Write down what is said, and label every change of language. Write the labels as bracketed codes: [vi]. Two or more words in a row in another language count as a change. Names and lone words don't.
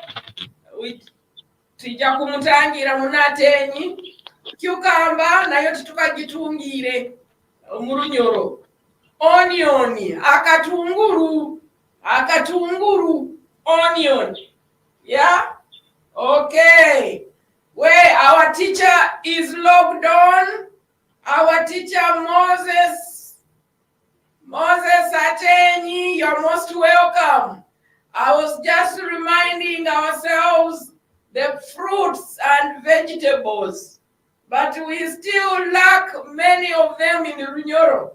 [nyo] tija kumutangira mu Ateenyi kiugamba nayo titukagitungire mu Runyoro onion akatunguru [en] onion yeah okay where our teacher is logged on. Our teacher Moses Ateenyi, you're most welcome. I was just reminding ourselves the fruits and vegetables, but we still lack many of them in Runyoro.